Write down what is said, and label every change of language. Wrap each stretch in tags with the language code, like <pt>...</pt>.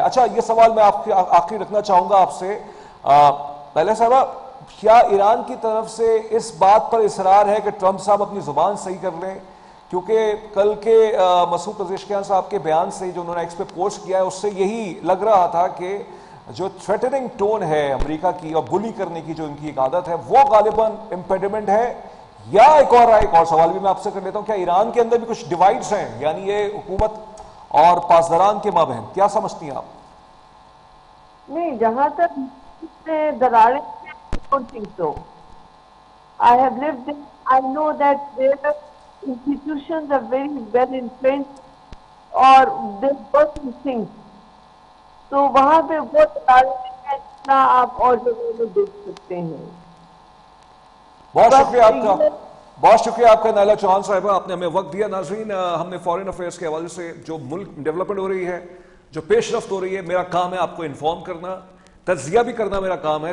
<ur>اچھا، یہ سوال میں آپ کے آخری رکھنا چاہوں گا آپ سے. پہلے صاحبہ، کیا ایران کی طرف سے اس بات پر اصرار ہے کہ ٹرمپ صاحب اپنی زبان صحیح کر لیں؟ کیونکہ کل کے مسعود پزیشکیان صاحب کے بیان سے جو انہوں نے ایکس پہ پوسٹ کیا ہے، اس سے یہی لگ رہا تھا کہ جو تھریٹننگ ٹون ہے امریکہ کی اور بلی کرنے کی جو ان کی ایک عادت ہے، وہ غالباً امپیڈمنٹ ہے. یا ایک اور سوال بھی میں آپ سے کر لیتا ہوں، کیا ایران کے اندر بھی کچھ ڈیوائڈز ہیں، یعنی یہ حکومت اور پاسداران کے مابین؟ کیا سمجھتی ہیں آپ؟ نہیں، جہاں تک دراڑیں</ur> <en>don't think so. I have lived in, I know that their institutions are very well entrenched</en> <ur>اور</ur> <en>they work in sync.</en> <ur>تو وہاں پہ بہت جتنا آپ اور جگہوں میں دیکھ سکتے ہیں. بہت شکریہ آپ کا، بہت شکریہ آپ کا نائلہ چوہان صاحبہ، آپ نے ہمیں وقت دیا. ناظرین، ہم نے فارن افیئرس کے حوالے سے جو ملک ڈیولپمنٹ ہو رہی ہے، جو پیش رفت ہو رہی ہے، میرا کام ہے آپ کو انفارم کرنا، تجزیہ بھی کرنا میرا کام ہے.</ur>